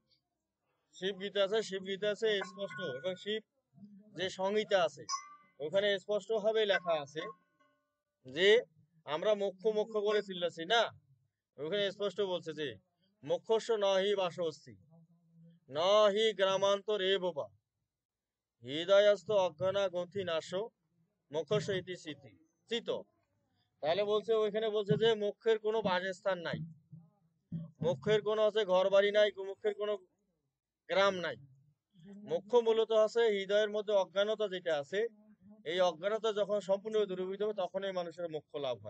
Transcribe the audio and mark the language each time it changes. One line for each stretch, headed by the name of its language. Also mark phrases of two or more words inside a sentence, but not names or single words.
Bangla: শিব গীতা আছে স্পষ্ট, এবং শিব যে সংহিতা আছে ওখানে স্পষ্ট ভাবে লেখা আছে যে আমরা মোক্ষ মোক্ষ করে চিল্লাছি না, ওখানে স্পষ্ট বলছে যে
Sanskrit: মোক্ষস্য ন হি বাসবস্তি ন হি গ্রামান্তরে বোবা হৃদয়স্থ অজ্ঞানা গ্রন্থি নাশ মোক্ষস্য ইতি স্মৃতি চিত।
Bangla: তাহলে বলছে ওইখানে বলছে যে মোক্ষের কোনো বাসস্থান নাই, মোক্ষের কোনো আছে ঘর বাড়ি নাই, মোক্ষের কোনো গ্রাম নাই। মোক্ষ মূলত আছে হৃদয়ের মধ্যে অজ্ঞানতা যেটা আছে, এই অজ্ঞানতা যখন সম্পূর্ণ দূরীভূত হবে তখনই মানুষের মোক্ষ লাভ হয়।